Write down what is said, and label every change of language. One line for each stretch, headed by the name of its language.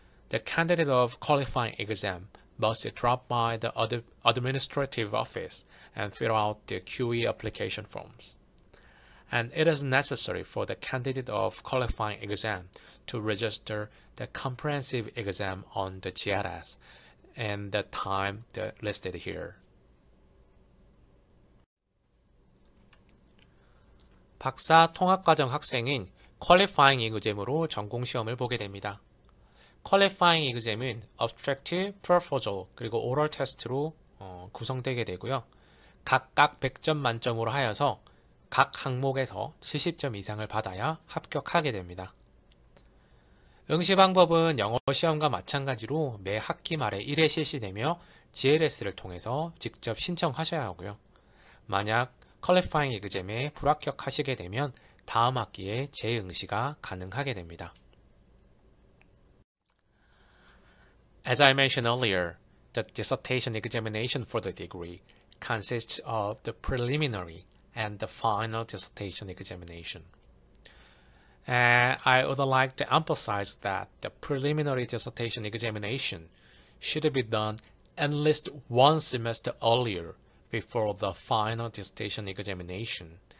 English: The candidate of qualifying exam must drop by the administrative office and fill out the QE application forms. And it is necessary for the candidate of qualifying exam to register the comprehensive exam on the GLS and the time listed here.
Korean: 박사 통합과정 학생은 퀄리파잉 이그잼으로 전공 시험을 보게 됩니다. 퀄리파잉 이그잼은 abstract, proposal, 그리고 oral test로 구성되게 되고요. 각각 100점 만점으로 하여서 각 항목에서 70점 이상을 받아야 합격하게 됩니다. 응시 방법은 영어 시험과 마찬가지로 매 학기 말에 1회 실시되며 GLS를 통해서 직접 신청하셔야 하고요. 만약 퀄리파잉 에그잼에 불합격하시게 되면 다음 학기에 재응시가 가능하게 됩니다.
English: As I mentioned earlier, the dissertation examination for the degree consists of the preliminary and the final dissertation examination. And I would like to emphasize that the preliminary dissertation examination should be done at least one semester earlier before the final dissertation examination.